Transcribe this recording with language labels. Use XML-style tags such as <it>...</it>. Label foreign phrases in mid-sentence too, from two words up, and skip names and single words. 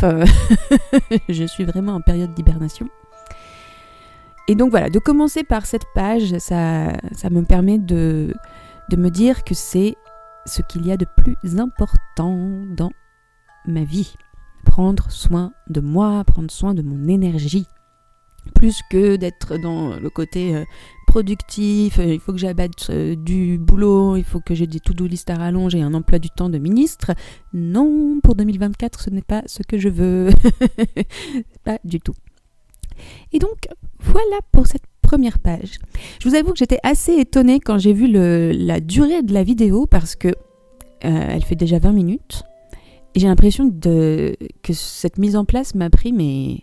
<fr>Je suis vraiment en période d'hibernation. Et donc voilà, de commencer par cette page, ça me permet de me dire que c'est ce qu'il y a de plus important dans ma vie. Prendre soin de moi, prendre soin de mon énergie. Plus que d'être dans le côté productif, il faut que j'abatte du boulot, il faut que j'ai des</fr> <en>to-do list</en> <fr>à rallonge et un emploi du temps de ministre. Non, pour 2024, ce n'est pas ce que je veux. Pas du tout. Et donc, voilà pour cette première page. Je vous avoue que j'étais assez étonnée quand j'ai vu la durée de la vidéo parce que elle fait déjà 20 minutes Et j'ai l'impression que cette mise en place m'a pris, mais...</fr>